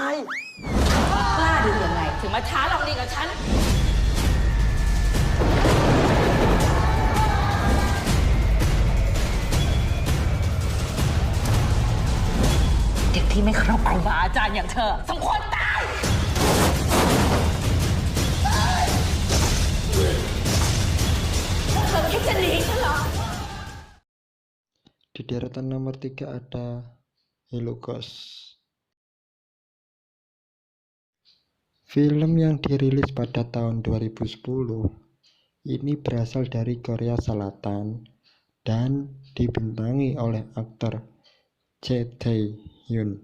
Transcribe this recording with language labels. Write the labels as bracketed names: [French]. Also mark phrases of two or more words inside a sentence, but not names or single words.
[Thai] กล้าดียังไงถึงมาท้าลองดีกับฉัน เด็กที่ไม่เคารพครูบาอาจารย์อย่างเธอสมควรตายเธอคิดจะหนีฉันเหรอ [Indonesian] Di deretan nomor 3 ada Hello Ghost. Film yang dirilis pada tahun 2010 ini berasal dari Korea Selatan dan dibintangi oleh aktor Jae Tae-hyun.